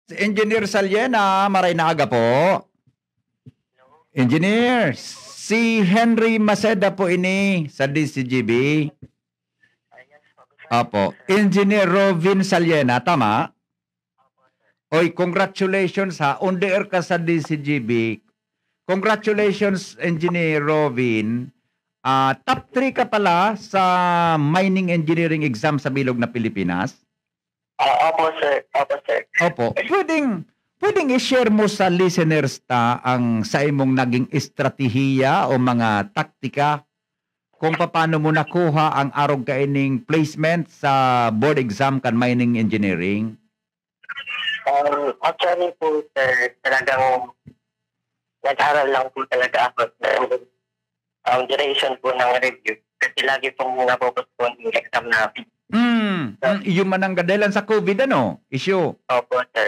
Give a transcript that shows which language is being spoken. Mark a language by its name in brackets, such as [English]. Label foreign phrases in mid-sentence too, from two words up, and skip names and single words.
[Bikol] Si Engineer Saliena, maray na aga po. Engineer, si Henry Maceda po ini sa DCGB. [Filipino] Apo. Engineer Rovin Saliena, tama? Oy, congratulations ha. [English] On the air [Filipino] ka sa DCGB. Congratulations, Engineer Rovin. [Bikol] Top 3 ka pala sa [English] mining engineering [Bikol] exam sa Bilog na Pilipinas. [Filipino] Opo, sir. Opo, sir. Opo. [Bikol] Pwedeng i-share mo sa listeners ang sa imong naging estratehiya o mga taktika kung paano mo nakuha ang arog kaining placement sa [English] board exam [Bikol] kan [English] mining engineering. [Filipino] Actually po, sir, talagang nag-aral lang po talaga ako ng duration po ng review. Kasi lagi pong napopostpone yung exam namin. Yung manang dahilan sa COVID, ano? Issue. Opo, sir.